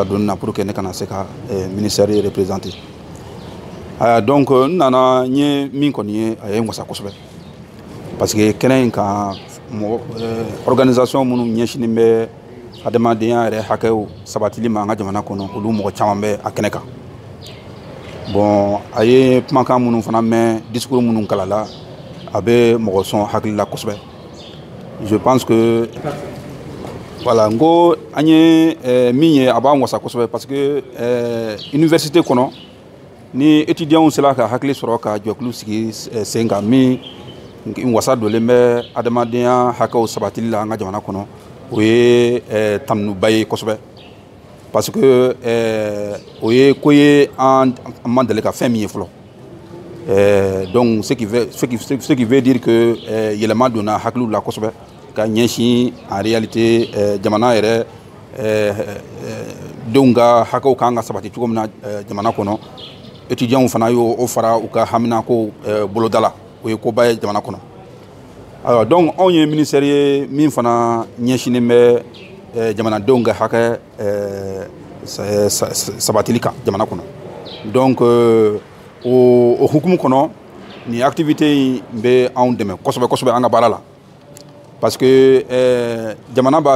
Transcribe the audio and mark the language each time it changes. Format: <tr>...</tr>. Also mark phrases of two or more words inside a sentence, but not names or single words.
<bm>donni na</bm> <fr>pour que</fr> <bm>ne kana se ka</bm> <fr>ministère représenter</fr> <bm>donc n nana n ye min kɔni ye a ye n wasa kosɛbɛ</bm> <fr>parce que</fr> <bm>kɛnɛ in kan organisation minnu ɲɛsinin bɛ adamadenya yɛrɛ hakɛw sabatili ma an ka jamana kɔnɔ olu mɔgɔ caman bɛ a kɛnɛ kan bon a ye kumakan minnu fana mɛn discours minnu kalala a bɛ mɔgɔ sɔn hakili la kosɛbɛ</bm> <fr>je pense que voilà</fr> <bm>n ko an ye min ye a b'an wasa kosɛbɛ</bm> <fr>parce que</fr> <bm>université kɔnɔ ni étudiants sera ka hakili sɔrɔ ka jɛkulu sigi sen kan min wasa dolen bɛ adamadenya hakɛw sabatili la an ka jamana kɔnɔ o ye tanuba ye kosɛbɛ</bm> <fr>parce que</fr> <bm>o ye ko ye an man deli ka fɛn min ye fɔlɔ</bm> <fr>donc ce qui veut dire que</fr> <bm>yɛlɛma donna hakiliw la kosɛbɛ ka ɲɛsin</bm> <fr>en réalité</fr> <bm>jamana yɛrɛ denw ka hakɛw kan ka sabati cogo min na jamana kɔnɔ étudiants fana y'o fara u ka haminako boloda la o ye koba ye jamana kɔnɔ</bm> <fr>alors donc</fr> <bm>anw ye ministère ye min fana ɲɛsinen bɛ jamanadenw ka hakɛ sabatili kan jamana kɔnɔ donc o hukumu kɔnɔ ni activité in bɛ anw dɛmɛ kosɛbɛ kosɛbɛ an ka baara la</bm> <fr>parce que</fr> <bm>jamana b'a</bm>